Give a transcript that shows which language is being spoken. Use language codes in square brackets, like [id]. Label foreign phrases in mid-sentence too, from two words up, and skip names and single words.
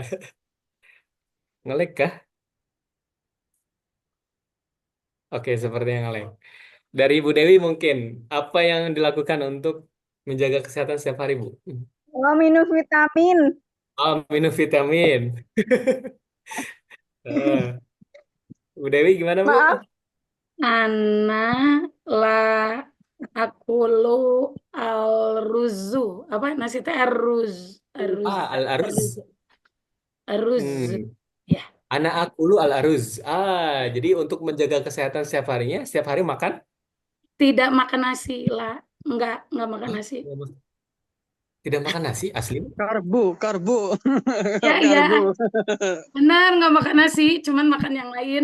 [id] Ngelek kah? Oke, sepertinya ngelek. Dari Ibu Dewi mungkin, apa yang dilakukan untuk menjaga kesehatan setiap hari, Bu? Oh, minum vitamin. Oh, minum vitamin. Eh, Bu Dewi gimana, Bu? Maaf, [ar] أنا لا آكل الأرز. [id] Apa nasi teh aruz. Aruz. Al-aruz. Aruz. Aruz. Hmm. Ya. [ar] أنا آكل الأرز. [id] Jadi untuk menjaga kesehatan setiap hari makan. Tidak makan nasi lah. Enggak makan nasi. Tidak makan nasi asli. Karbo. Ya, Karbo. iya. Benar, nggak makan nasi, cuman makan yang lain.